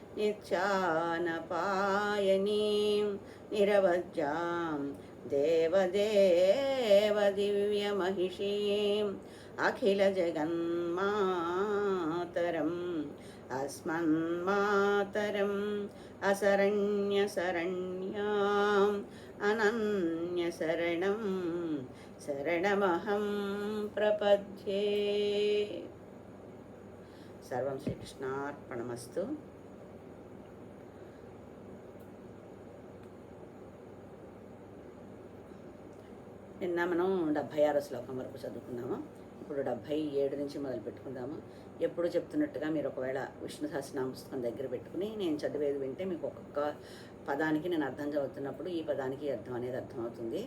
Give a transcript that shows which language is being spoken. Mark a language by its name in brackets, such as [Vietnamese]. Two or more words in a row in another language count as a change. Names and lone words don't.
[Sanskrit] नित्यानपायनीं निरवज्यां देवदेवदिव्यमहिषीम् अखिलजगन्मातरम् अस्मन्मातरम् असरण्यशरण्याम् अनन्यशरणं शरणमहं प्रपद्ये. सर्वं శ్రీకృష్ణార్పణమస్తు. [Telugu] నిన్న మనం 76వ శ్లోకం వరకు చదువుకున్నాము. ఇప్పుడు 77 నుంచి మొదలు పెట్టుకుందాము. ఎప్పుడు చెప్తున్నట్టుగా మీరు ఒకవేళ విష్ణు సహస్రనామ పుస్తకం దగ్గర పెట్టుకుని నేను చదివేది వింటే మీకు ఒక్కొక్క పదానికి నేను అర్థం చదువుతున్నప్పుడు ఈ పదానికి అర్థం అనేది అర్థమవుతుంది.